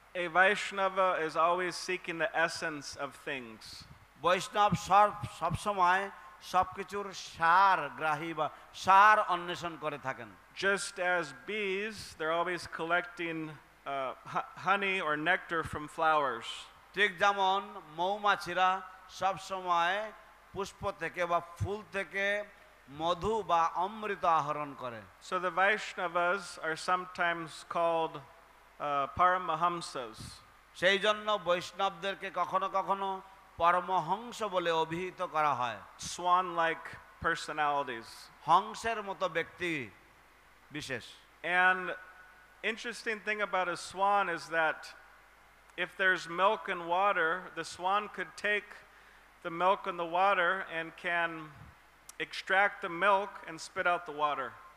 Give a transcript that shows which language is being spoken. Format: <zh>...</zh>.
<en>A Vaishnava is always seeking the essence of things.</en> <bn>বৈষ্ণব সবসময় সবকিছুর সার গ্রাহী বা সার অন্বেষণ করে থাকেন।</bn> <en>Just as bees, they're always collecting honey or nectar from flowers.</en> <bn>ঠিক যেমন মৌমাছিরা সবসময় পুষ্প থেকে বা ফুল থেকে মধু বা অমৃত আহরণ করে।</bn> <en>So the Vaishnavas are sometimes called Paramahamsas.</en> <bn>সেই জন্য বৈষ্ণবদেরকে কখনো কখনো পরমহংস বলে অভিহিত করা হয়।</bn> <en>Swan-like personalities.</en> <bn>হংসের মতো ব্যক্তি বিশেষ।</bn> <en>And interesting thing about a swan is that if there's milk and water, the swan could take the milk and the water and can extract the milk and spit out the water.</en>